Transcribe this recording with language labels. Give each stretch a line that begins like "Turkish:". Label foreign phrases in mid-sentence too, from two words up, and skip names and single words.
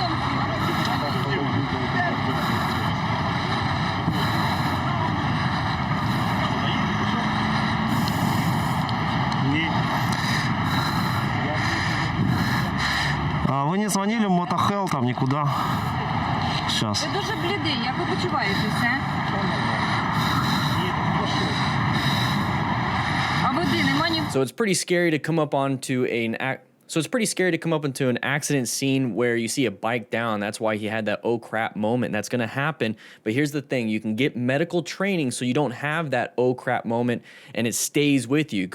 Russian: А вы не звонили в мотохел там никуда? Сейчас.
Ukrainian: Ви дуже блідий, як ви почуваєтеся? А води нема ні.
English: So it's pretty scary to come up onto an accident scene where you see a bike down. That's why he had that oh crap moment. That's going to happen. But here's the thing. You can get medical training so you don't have that oh crap moment and it stays with you.